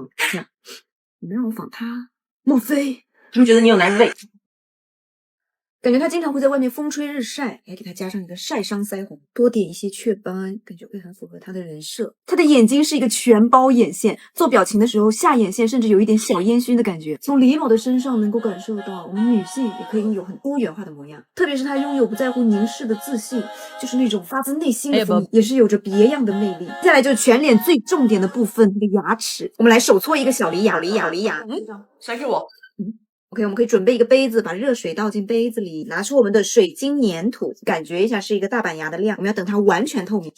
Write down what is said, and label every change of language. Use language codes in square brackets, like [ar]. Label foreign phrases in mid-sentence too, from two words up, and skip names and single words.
[zh] 你們讓我仿她？莫非？是不是覺得你有男味？感覺她經常會在外面風吹日曬，還給她加上一個曬傷腮紅，多點一些雀斑，感覺會很符合她的人設。她的眼睛是一個全包眼線，做表情的時候下眼線甚至有一點小煙燻的感覺。從李某的身上能夠感受到，我們女性也可以擁有很多元化的模樣，特別是她擁有不在乎凝視的自信，就是那種發自內心的風，也是有着別樣的魅力。接下來就是全臉最重點的部分，那個牙齒，我們來手搓一個小梨牙，誰是我？OK， 我們可以準備一個杯子，把熱水倒進杯子裡，拿出我們的水晶粘土，感覺一下是一個大板牙的量。我們要等它完全透明，